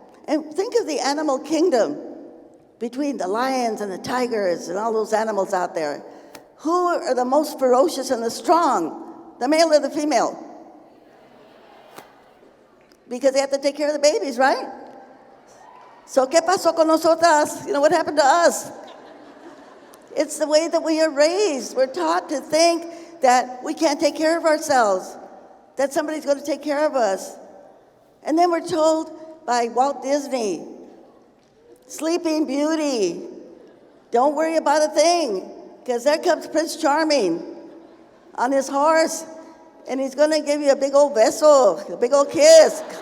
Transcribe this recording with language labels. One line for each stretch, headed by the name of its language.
English: And think of the animal kingdom. Between the lions and the tigers and all those animals out there, who are the most ferocious and the strong, the male or the female? Because they have to take care of the babies, right? So,
Spanish: ¿qué pasó con nosotras?
English: You know, what happened to us? It's the way that we are raised. We're taught to think that we can't take care of ourselves, that somebody's going to take care of us. And then we're told by Walt Disney, Sleeping Beauty, don't worry about a thing, because there comes Prince Charming on his horse, and he's going to give you a big old beso, a big old kiss.